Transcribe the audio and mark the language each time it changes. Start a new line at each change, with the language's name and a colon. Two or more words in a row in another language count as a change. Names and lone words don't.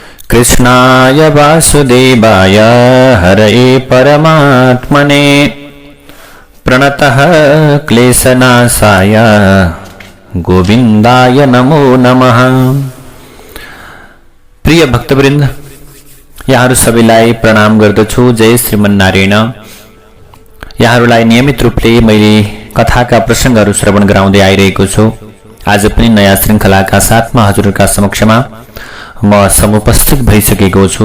Sanskrit: कृष्णाय वासुदेवाय हरये परमात्मने प्रणतः क्लेशनाशाय गोविन्दाय नमो नमः।
Nepali: प्रिय भक्तवृन्द, यहाँहरू सबैलाई प्रणाम गर्दछु। जय श्रीमन्नारायण। यहाँहरूलाई नियमित रूपले मैले कथाका प्रसङ्गहरू श्रवण गराउँदै आइरहेको छु। आज पनि नयाँ श्रृङ्खलाका साथमा हजुरहरूका समक्षमा म समुपस्थित भइसकेको छु।